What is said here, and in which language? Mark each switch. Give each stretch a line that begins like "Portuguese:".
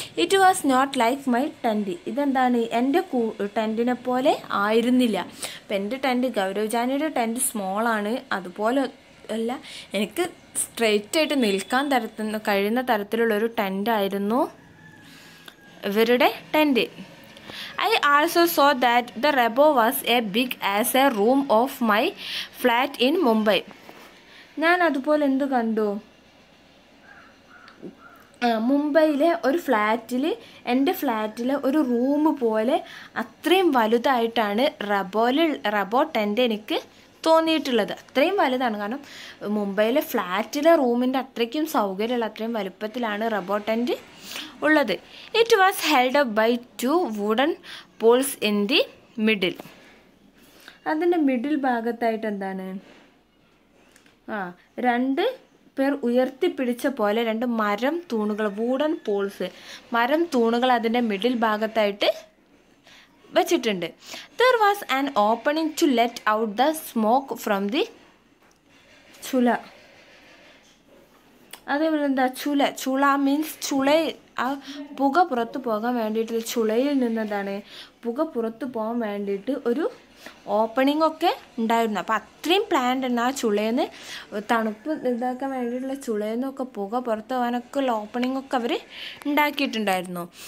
English: It was not like my tent.
Malayalam: ഇതെന്താണ് എൻ്റെ ടെൻറ്റിനെ പോലെ ആയിരുന്നില്ല. അപ്പം എൻ്റെ ടെൻറ്റ്, ഗൗരവ് ജാനിയുടെ ടെൻറ്റ് സ്മോളാണ്, അതുപോലെ അല്ല, എനിക്ക് സ്ട്രെയിറ്റ് ആയിട്ട് നിൽക്കാൻ കഴിയുന്ന തരത്തിലുള്ളൊരു ടെൻറ്റായിരുന്നു ഇവരുടെ tent.
English: I also saw that the rabo was as big as a room of my flat in Mumbai.
Malayalam: ഞാൻ അതുപോലെ എന്ത് കണ്ടു? മുംബൈയിലെ ഒരു ഫ്ലാറ്റിൽ, എൻ്റെ ഫ്ലാറ്റിലെ ഒരു റൂം പോലെ അത്രയും വലുതായിട്ടാണ് റബോ ടെൻറ്റ് എനിക്ക് തോന്നിയിട്ടുള്ളത്. അത്രയും വലുതാണ്. കാരണം മുംബൈയിലെ ഫ്ലാറ്റിലെ റൂമിൻ്റെ അത്രയ്ക്കും സൗകര്യമുള്ള അത്രയും വലുപ്പത്തിലാണ് റബോ ടെൻറ്റ് ഉള്ളത്.
English: It was held up by 2 wooden poles in the middle.
Malayalam: അതിൻ്റെ മിഡിൽ ഭാഗത്തായിട്ട് എന്താണ് 2 പേർ ഉയർത്തിപ്പിടിച്ച പോലെ 2 മരം തൂണുകൾ, വുഡൻ പോൾസ്, മരം തൂണുകൾ അതിൻ്റെ മിഡിൽ ഭാഗത്തായിട്ട് വെച്ചിട്ടുണ്ട്.
English: There was an opening to let out the smoke from the chulha.
Malayalam: അതേപോലെ എന്താ ചുള മീൻസ് ആ പുക പുറത്ത് പോകാൻ വേണ്ടിയിട്ട്, ചുളയിൽ നിന്നതാണ് പുക പുറത്ത് പോകാൻ വേണ്ടിയിട്ട് ഒരു ഓപ്പണിംഗ് ഒക്കെ ഉണ്ടായിരുന്നു. അപ്പോൾ അത്രയും പ്ലാന്റ് ഉണ്ട് ആ ചുളയിൽ നിന്ന് തണുപ്പ് ഇതാക്കാൻ വേണ്ടിയിട്ടുള്ള ചുളയിൽ നിന്നൊക്കെ പുക പുറത്ത് പോകാനൊക്കെ ഉള്ള ഓപ്പണിംഗ് ഒക്കെ അവർ ഉണ്ടാക്കിയിട്ടുണ്ടായിരുന്നു.